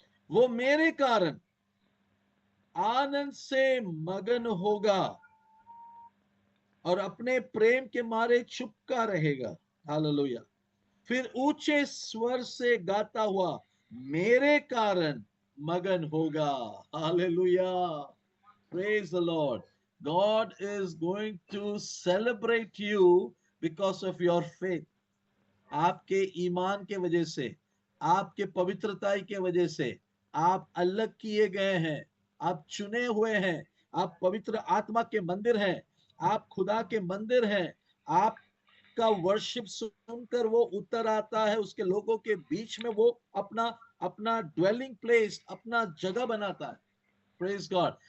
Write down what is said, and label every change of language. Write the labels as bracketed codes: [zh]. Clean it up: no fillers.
[hi] वो मेरे कारण आनंद से मगन होगा और अपने प्रेम के मारे छुपका रहेगा। हालेलुया। फिर ऊंचे स्वर से गाता हुआ मेरे कारण मगन होगा। [en] Hallelujah. Praise the Lord. God is going to celebrate you because of your faith. [hi] आपके ईमान के वजह से, आपके पवित्रता के वजह से आप अलग किए गए हैं, आप चुने हुए हैं, आप पवित्र आत्मा के मंदिर हैं, आप खुदा के मंदिर हैं। आपका वर्शिप सुनकर वो उतर आता है उसके लोगों के बीच में, वो अपना अपना ड्वेलिंग प्लेस, अपना जगह बनाता है। Praise God.